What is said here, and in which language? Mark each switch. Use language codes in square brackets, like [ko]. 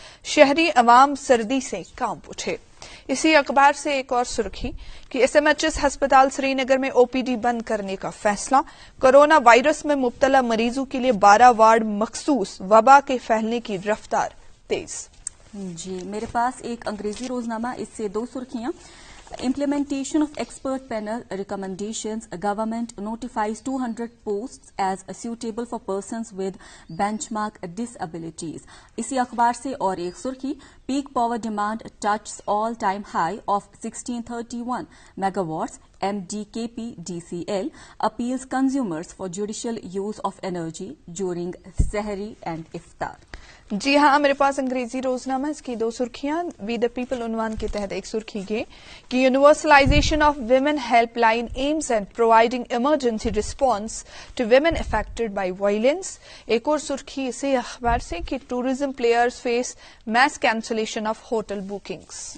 [ur] شہری عوام سردی سے کانپ اٹھے. اسی اخبار سے ایک اور سرخی کہ SMHS ہسپتال سری نگر میں OPD بند کرنے کا فیصلہ. کورونا وائرس میں مبتلا مریضوں کے لیے 12 وارڈ مخصوص. وبا کے پھیلنے کی رفتار تیز. جی میرے پاس ایک انگریزی روزنامہ، اس سے 2 سرخیاں. [en] Implementation of expert panel recommendations. Government notifies 200 posts as suitable for persons with benchmark disabilities. [ur] اسی اخبار سے اور ایک سرخی، [en] peak power demand touches all-time high of 1631 megawatts. MDKP DCL appeals consumers for judicial use of energy during Sehri and Iftar. [ur] جی ہاں، میرے پاس انگریزی روزنامہ، اس کی 2 سرخیاں. [en] we the people [ur] عنوان کے تحت ایک سرخی یہ کہ [en] Universalization of women helpline aims and providing emergency response to women affected by violence. [ur] ایک اور سرخی اسی اخبار سے کہ [en] Tourism players face mass cancellation of hotel bookings.